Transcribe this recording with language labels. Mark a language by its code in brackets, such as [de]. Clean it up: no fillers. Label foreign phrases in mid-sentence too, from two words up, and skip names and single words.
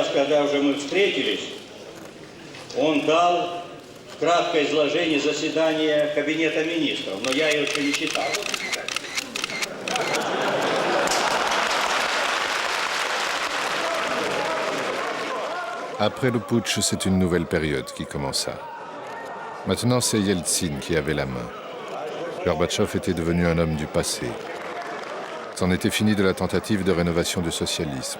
[ru] когда уже мы встретились, он дал краткое изложение заседания Кабинета министров, но я его еще не читал. [fr] Après le putsch, c'est une nouvelle période qui commença. Maintenant, c'est Yeltsin qui avait la main. Gorbatchev était devenu un homme du passé. C'en était fini de la tentative de rénovation du socialisme.